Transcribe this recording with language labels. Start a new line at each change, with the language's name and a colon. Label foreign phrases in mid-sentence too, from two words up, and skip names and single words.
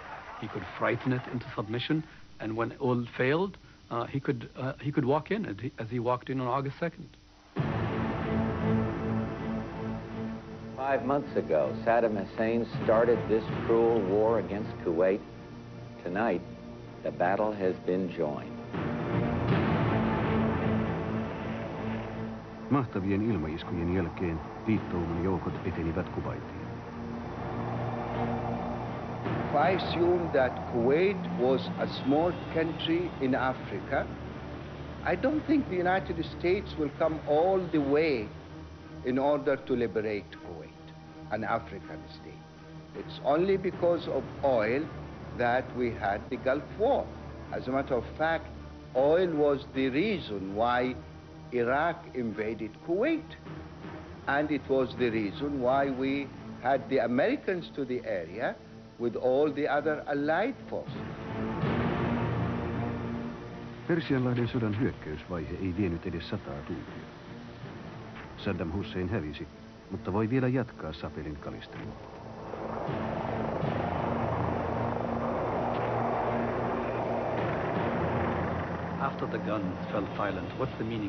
English: He could frighten it into submission. And when all failed, he could walk in as he walked in on August 2nd. 5 months ago, Saddam Hussein started this cruel war against Kuwait. Tonight, the battle has been joined.
Finnish: Mahtavien ilmaiskujen jälkeen liittouman joukot etenivät Kuwaitiin.
English: If I assume that Kuwait was a small country in Africa, I don't think the United States will come all the way in order to liberate Kuwait, an African state. It's only because of oil that we had the Gulf War. As a matter of fact, oil was the reason why Iraq invaded Kuwait. And it was the reason why we had the Americans to the area with all the other allied forces.
Finnish: Persianlahden sodan hyökkäysvaihe ei vienyt edes 100 tuntia. Saddam Hussein hävisi, mutta voi vielä jatkaa sapelin kalistelua.
English: After the guns fell silent, what's the meaning